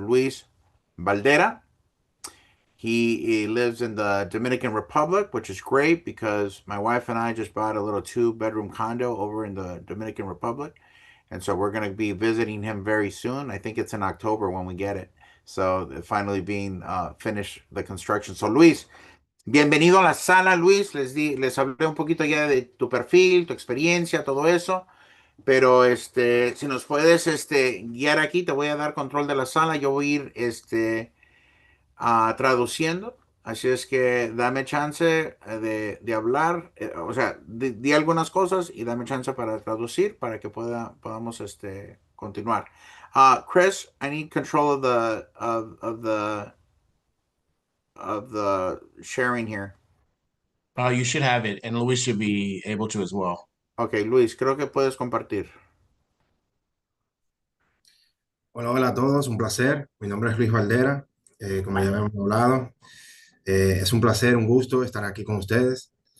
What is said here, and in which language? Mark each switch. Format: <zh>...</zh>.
<en>Luis Valdera. He lives in the Dominican Republic, which is great because my wife and I just bought a little 2-bedroom condo over in the Dominican Republic. And so we're going to be visiting him very soon. I think it's in October when we get it. So finally being finished the construction.</en> <es>So Luis, bienvenido a la sala, Luis. Les hablé un poquito ya de tu perfil, tu experiencia, todo eso. Pero si nos puedes guiar aquí, te voy a dar control de la sala. Yo voy a ir traduciendo. Así es que dame chance de hablar, o sea, di algunas cosas y dame chance para traducir para que podamos continuar.</es> <en>Chris, I need control of the sharing here. You should have it, and Luis should be able to as well.</en> <es>Ok, Luis, creo que puedes compartir. Hola, hola a todos, un placer. Mi nombre es Luis Valdera, como ya hemos hablado. Es un placer, un gusto estar aquí con ustedes.</es>